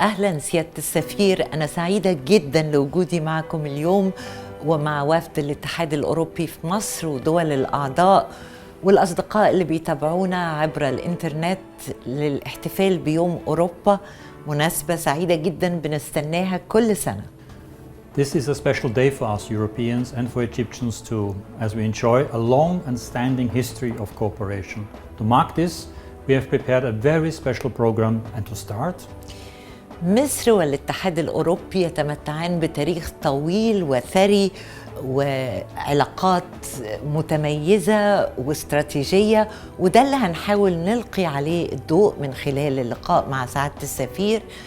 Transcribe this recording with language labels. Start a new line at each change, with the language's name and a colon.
Arabic: أهلا سيادة السفير، أنا سعيدة جدا لوجودي معكم اليوم ومع وفد الاتحاد الأوروبي في مصر ودول الأعضاء والأصدقاء اللي بيتابعونا عبر الإنترنت للاحتفال بيوم أوروبا، مناسبة سعيدة جدا بنستناها كل سنة.
English: This is a special day for us Europeans and for Egyptians too, as we enjoy a long and standing history of cooperation. To mark this, we have prepared a very special program, and to start,
Arabic: مصر والاتحاد الأوروبي يتمتعان بتاريخ طويل وثري وعلاقات متميزة واستراتيجية، وده اللي هنحاول نلقي عليه الضوء من خلال اللقاء مع سعادة السفير.